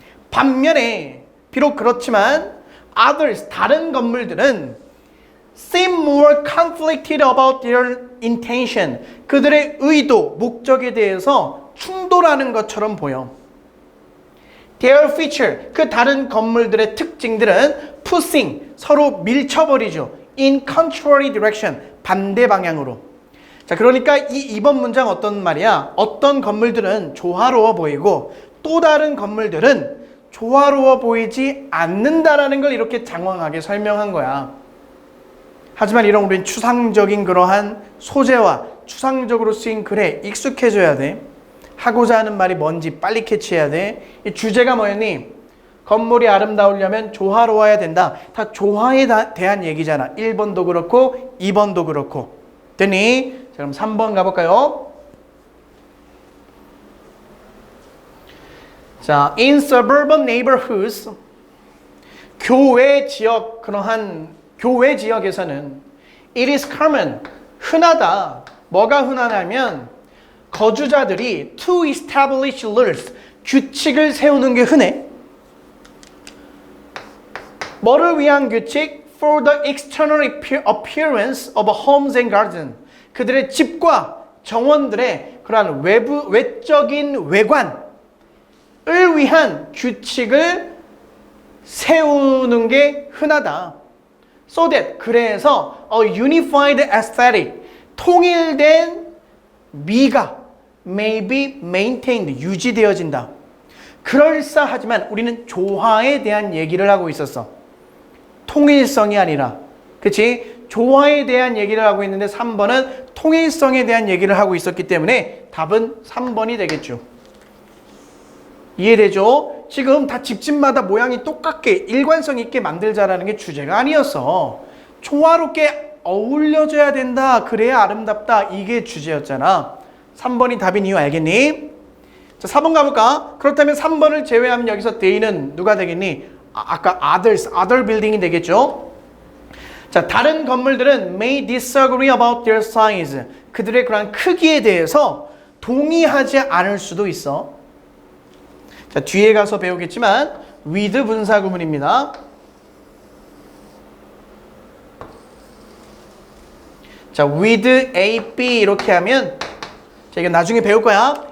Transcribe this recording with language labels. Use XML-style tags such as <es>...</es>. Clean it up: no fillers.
<ko>반면에 비록 그렇지만</ko> <en>others,</en> <ko>다른 건물들은</ko> <en>seem more conflicted about their intention,</en> <ko>그들의 의도, 목적에 대해서 충돌하는 것처럼 보여.</ko> <en>Their feature,</en> <ko>그 다른 건물들의 특징들은</ko> <en>pushing,</en> <ko>서로 밀쳐버리죠.</ko> <en>In contrary direction,</en> <ko>반대 방향으로. 자, 그러니까 이 2번 문장 어떤 말이야? 어떤 건물들은 조화로워 보이고 또 다른 건물들은 조화로워 보이지 않는다라는 걸 이렇게 장황하게 설명한 거야. 하지만 이런 우리는 추상적인 그러한 소재와 추상적으로 쓰인 글에 익숙해져야 돼. 하고자 하는 말이 뭔지 빨리 캐치해야 돼. 이 주제가 뭐였니? 건물이 아름다우려면 조화로워야 된다. 다 조화에 대한 얘기잖아. 1번도 그렇고 2번도 그렇고. 됐니? 자, 그럼 3번 가볼까요? 자,</ko> <en>in suburban neighborhoods,</en> <ko>교외 지역, 그러한 교외 지역에서는</ko> <en>it is common,</en> <ko>흔하다. 뭐가 흔하냐면 거주자들이</ko> <en>to establish rules,</en> <ko>규칙을 세우는 게 흔해. 뭐를 위한 규칙?</ko> <en>For the external appearance of homes and gardens.</en> <ko>그들의 집과 정원들의 그러한 외적인 외관을 위한 규칙을 세우는 게 흔하다.</ko> <en>So that,</en> <ko>그래서</ko> <en>a unified aesthetic,</en> <ko>통일된 미가</ko> <en>may be maintained,</en> <ko>유지되어진다. 그럴싸하지만 우리는 조화에 대한 얘기를 하고 있었어. 통일성이 아니라. 그치? 조화에 대한 얘기를 하고 있는데 3번은 통일성에 대한 얘기를 하고 있었기 때문에 답은 3번이 되겠죠. 이해되죠? 지금 다 집집마다 모양이 똑같게 일관성 있게 만들자라는 게 주제가 아니었어. 조화롭게 어울려져야 된다. 그래야 아름답다. 이게 주제였잖아. 3번이 답인 이유 알겠니? 자, 4번 가볼까? 그렇다면 3번을 제외하면 여기서 they는 누가 되겠니? 아까</ko> <en>other building</en> <ko>이 되겠죠? 자, 다른 건물들은</ko> <en>may disagree about their size.</en> <ko>그들의 그런 크기에 대해서 동의하지 않을 수도 있어. 자, 뒤에 가서 배우겠지만 with 분사구문입니다. 자, with A, B 이렇게 하면 자, 이거 나중에 배울 거야.</ko>